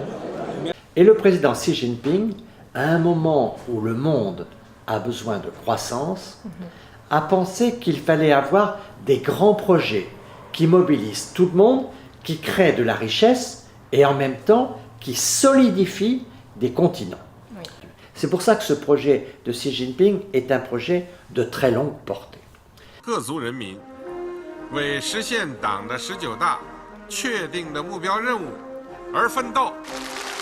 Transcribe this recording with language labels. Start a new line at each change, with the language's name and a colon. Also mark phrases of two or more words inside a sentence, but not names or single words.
French: Et le président Xi Jinping, à un moment où le monde a besoin de croissance, a pensé qu'il fallait avoir des grands projets qui mobilisent tout le monde, qui créent de la richesse et en même temps qui solidifient des continents. Oui. C'est pour ça que ce projet de Xi Jinping est un projet de très longue portée.
Chinese: 各族人民为实现党的19大确定的目标任务而奋斗。